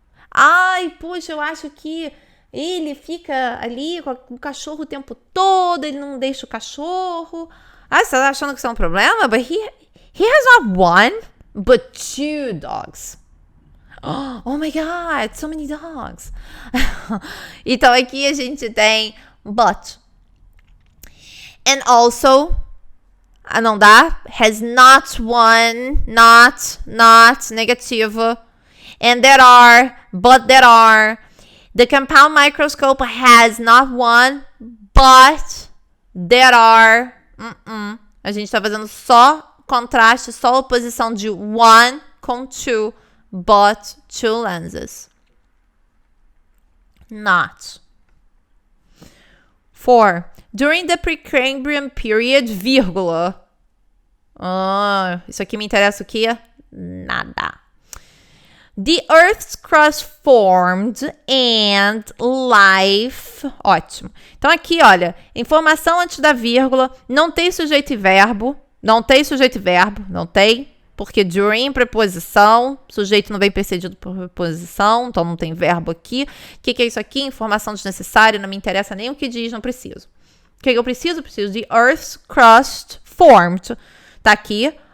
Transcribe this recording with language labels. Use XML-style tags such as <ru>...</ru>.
<pt>Ai, poxa, eu acho que ele fica ali com o cachorro o tempo todo, ele não deixa o cachorro. Ah, você tá achando que isso é um problema?</pt> <en>But he has not one but 2 dogs. Oh my God, so many dogs.</en> <pt>Então, aqui a gente tem but.</pt> <en>And also,</en> <pt>não dá.</pt> <en>Has not one, not,</en> <pt>negativo.</pt> <en>And there are, but there are. The compound microscope has not one, but there are.</en> <pt>A gente tá fazendo só contraste, só oposição de one com 2.</pt> <en>But 2 lenses. Not. 4. During the Precambrian period,</en> <pt>vírgula. Isso aqui me interessa o quê? Nada.</pt> <en>The Earth's crust formed and life.</en> <pt>Ótimo. Então aqui, olha, informação antes da vírgula, não tem sujeito e verbo. Não tem sujeito e verbo, não tem. Porque during, preposição, sujeito não vem precedido por preposição, então não tem verbo aqui. O que é isso aqui? Informação desnecessária, não me interessa nem o que diz, não preciso. O que eu preciso? Preciso de</pt> <en>Earth's crust formed.</en> <pt>Tá aqui,</pt>